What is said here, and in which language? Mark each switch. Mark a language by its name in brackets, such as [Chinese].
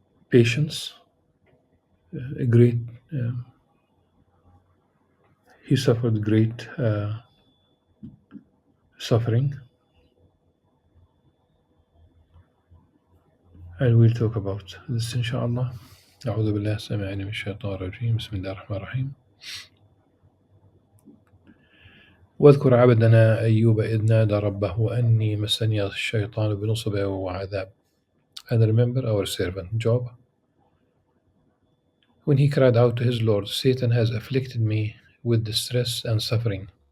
[English] patience, a great he suffered great suffering, and we'll talk about this inshallah. [Arabic] أعوذ بالله السميع العليم من الشيطان الرجيم بسم الله الرحمن الرحيم. واذكر عبدنا أيوب إذ نادى ربه أني مسني الشيطان بنصب وعذاب. [English] And remember our servant Job, when he cried out to his Lord, Satan has afflicted me with distress and suffering.